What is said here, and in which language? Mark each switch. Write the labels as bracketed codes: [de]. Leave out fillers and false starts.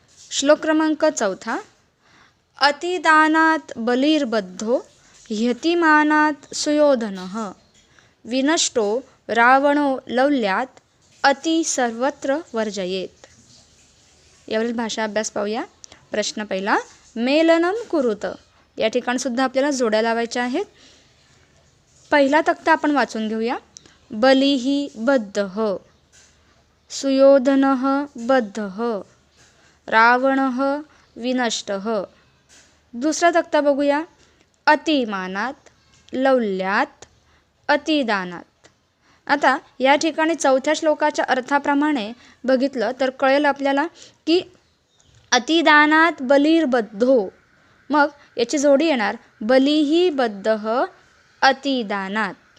[mr] श्लोक क्रमांक [sa] 4. अतिदानात बलिर्बद्धो ह्यतिमानात सुयोधनः, विनष्टो रावणो लौल्यात अति सर्वत्र वर्जयेत. [mr] यावरील भाषा अभ्यास पाहूया. प्रश्न पहिला, [sa] मेलनम कुरुत [mr] या ठिकाणी सुद्धा आपल्याला जोड्या लावायच्या आहेत. पहिला तक्ता आपण वाचून घेऊया. [sa] बलिः बद्धः, सुयोधनः बद्धः, रावणः विनष्टः. [mr] दुसरा तक्ता बघूया. [sa] अतिमानात, लौल्यात, अतिदानात. [mr] आता या ठिकाणी चौथ्या श्लोकाच्या अर्थाप्रमाणे बघितलं तर कळेल आपल्याला की [sa] अतिदानात बलिर्बद्धो, [mr] मग याची जोडी येणार [sa] बलिः बद्धः अतिदानात.